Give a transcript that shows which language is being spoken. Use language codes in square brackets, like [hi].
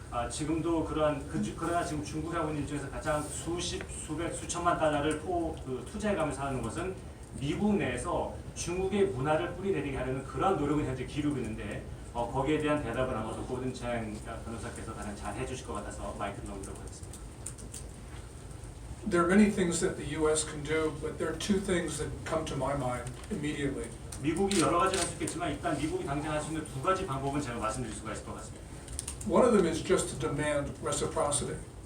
[ko] 지금도 그러나 지금 중국이 하고 있는 중에서 가장 수천만 달러를 투자해가면서 하는 것은 미국 내에서 중국의 문화를 뿌리내리게 하려는 그러한 노력을 현재 기울이고 있는데 거기에 대한 대답을 아마도 고든 챈 변호사께서 가장 잘 해주실 것 같아서 마이크를 넘기도록 하겠습니다. [en] There are many things that the U.S. can do, but there are two things that come to my mind immediately. [ko] 미국이 여러 가지를 할 수 있겠지만 일단 미국이 당장 할 수 있는 두 가지 방법은 제가 말씀드릴 수가 있을 것 같습니다. [en] One of them is just to demand reciprocity.